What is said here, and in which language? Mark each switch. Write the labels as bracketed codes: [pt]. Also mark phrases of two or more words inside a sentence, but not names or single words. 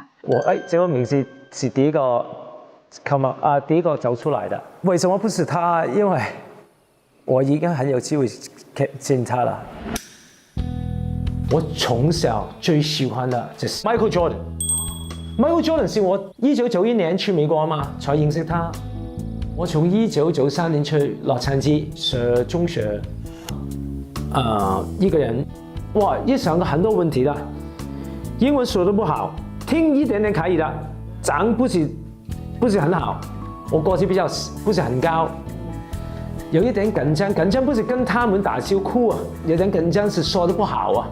[zh] 这个名字是第一个走出来的。为什么不是他？因为我已经很有机会见他了。我从小最喜欢的就是 Michael Jordan。Michael Jordan 是我1991年去美国嘛，才認識他。我從1993年去洛杉磯學中學，一個人，哇，一想到很多問題的，英文說得不好，聽一點點可以的，長不是很好，我個子比較不是很高，有一點緊張不是跟他們打招呼啊，有點緊張是說得不好啊。